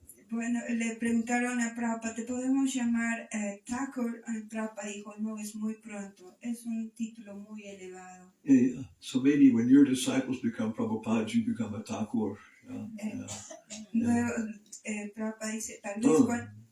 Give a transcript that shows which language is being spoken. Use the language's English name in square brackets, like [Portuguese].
[Spanish] Bueno, le preguntaron a Prabhupada, ¿te podemos llamar Thakur? Prabhupada dijo, no, es muy pronto, es un título muy elevado. [English] Yeah. So maybe when your disciples become Prabhupada, you become a Thakur. [Spanish] Luego, Prabhupada dice, tal vez cuando...